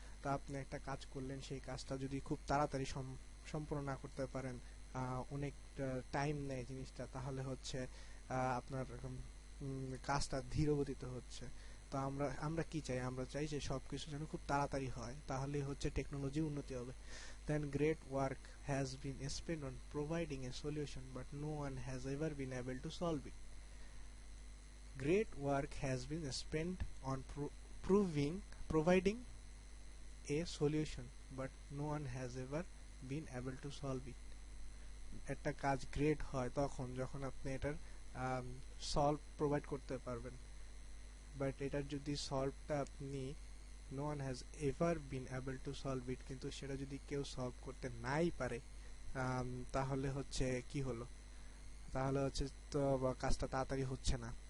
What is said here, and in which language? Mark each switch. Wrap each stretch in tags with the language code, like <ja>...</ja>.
<bn>তা আপনি একটা কাজ করলেন, সেই কাজটা যদি খুব তাড়াতাড়ি সম্পূর্ণ না করতে পারেন, অনেক টাইম নেয় জিনিসটা, তাহলে হচ্ছে আপনার কাজটা ধীর গতিতে হচ্ছে। তো আমরা কি চাই, আমরা চাই যে সবকিছু যেন খুব তাড়াতাড়ি হয়, তাহলে হচ্ছে টেকনোলজি উন্নতি হবে।</bn> <en>Then great work has been spent on providing a solution, but no one has ever been able to solve it. Great work has been spent on providing a solution, but no one has ever been able to solve it.</en> <bn>একটা কাজ great হয় তখন যখন আপনি এটার solve provide করতে পারবেন, but এটার যদি সলভটা আপনি</bn> <en>no one has ever been able to solve it,</en> <bn>কিন্তু সেটা যদি কেউ সলভ করতে নাই পারে তাহলে হচ্ছে কি হলো, তাহলে হচ্ছে তো কাজটা তাড়াতাড়ি হচ্ছে না।</bn>